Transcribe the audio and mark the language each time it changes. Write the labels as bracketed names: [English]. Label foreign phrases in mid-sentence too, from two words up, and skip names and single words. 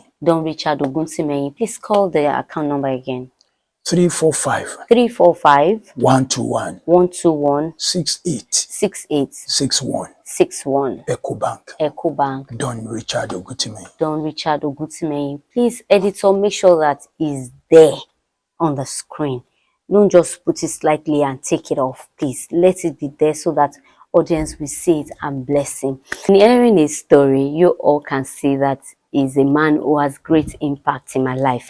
[English] Don Richard Oguntimehin. Please call the account number again. 345 345 121 121 68 68 61 61. Ecobank. EcoBank. Don Richard Oguntimehin. Don Richard Oguntimehin. Please, editor, make sure that is there on the screen. Don't just put it slightly and take it off. Please let it be there so that audience will see it and bless him. In hearing his story, you all can see that he's a man who has great impact in my life.